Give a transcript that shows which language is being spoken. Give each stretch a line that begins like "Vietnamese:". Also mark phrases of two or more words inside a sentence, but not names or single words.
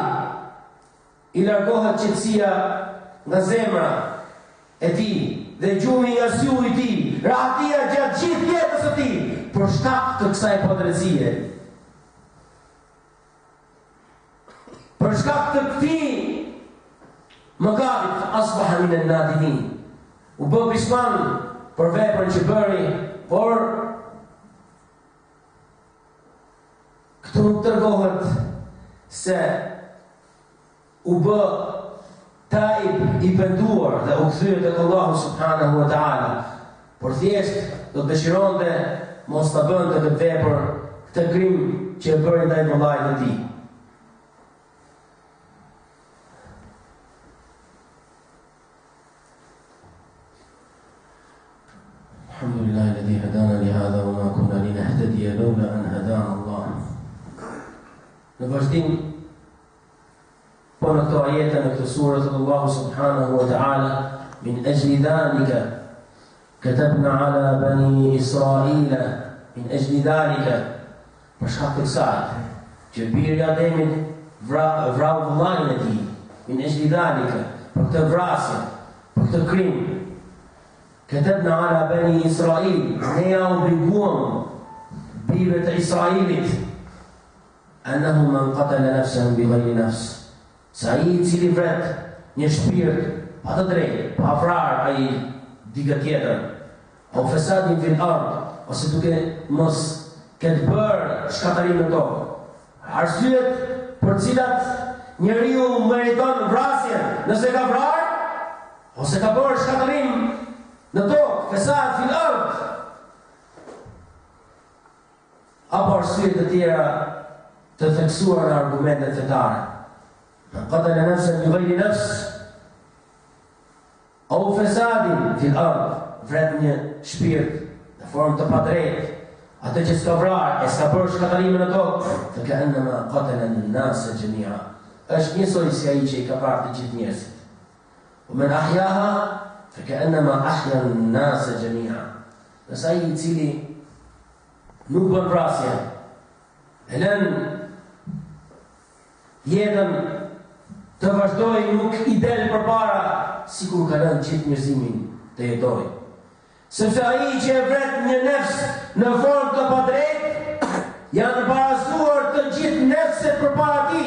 Albanian: I largohet qetësia nga zemra e tij dhe gjumi nga syu i tij, rahatia gjatë gjithë jetës së tij për shkak të kësaj padrejtësie. Për shkak të këtij mëkatit
Arabic: أصبح من النادمين.
Albanian: U bë pishman për veprën që bëri, por këtu nuk tregohet se u bë taib i penduar dhe u kthye tek Allahu
Arabic: سبحانه وتعالى,
Albanian: por thjesht do të dëshironte mos ta bënte këtë vepër, këtë krim që e bëri ndaj vëllait të tij.
Arabic: الحمد لله الذي هدانا لهذا وما كنا لنهتدي لولا أن هدانا الله.
Albanian: Në vazhdim po në këto ajete në këtë surë të Allahu
Arabic: سبحانه وتعالى من أجل ذلك كتبنا على بني إسرائيل من أجل ذلك
Albanian: për shkak të kësaj që biri i Ademit vrau vëllain e tij min
Arabic: أجل ذلك
Albanian: për këtë vrasje, për këtë krim
Arabic: كتبنا على بني إسرائيل,
Albanian: ne ja obliguam birëve të Israilit
Arabic: أنه من قتل نفسا بغير نفس,
Albanian: sa i cili vret një shpirt pa të drejtë, pa vrarë ai dikë tjetër, o
Arabic: فساد في الأرض,
Albanian: ose duke mos këtë bërë shkatarim në tokë. Arsyet për cilat njeriu meriton vrasjen, nëse ka vrarë ose ka bërë shkatarim në tokë,
Arabic: فساد في الأرض,
Albanian: apo arsyet të tjera të theksuar në argumentet fetare.
Arabic: من قتل نفسا بغير نفس أو فساد في الأرض,
Albanian: vret një shpirt në formë të padrejtë, atë që s'ka vrarë e s'ka bërë shkatarimin në tokë,
Arabic: فكأنما قتل الناس جميعا,
Albanian: është njësoj si ai që i ka vrarë të gjithë njerëzit.
Arabic: ومن أحياها فكأنما أحيا الناس جميعا,
Albanian: nëse ai i cili nuk bën vrasje, e lën jetën të vazhdoj, nuk i del përpara, sikur ka lënë gjithë njerëzimin të jetoj. Sepse ai që e vret një nefs në formë të padrejtë, janë parazuar të gjithë nefset përpara tij.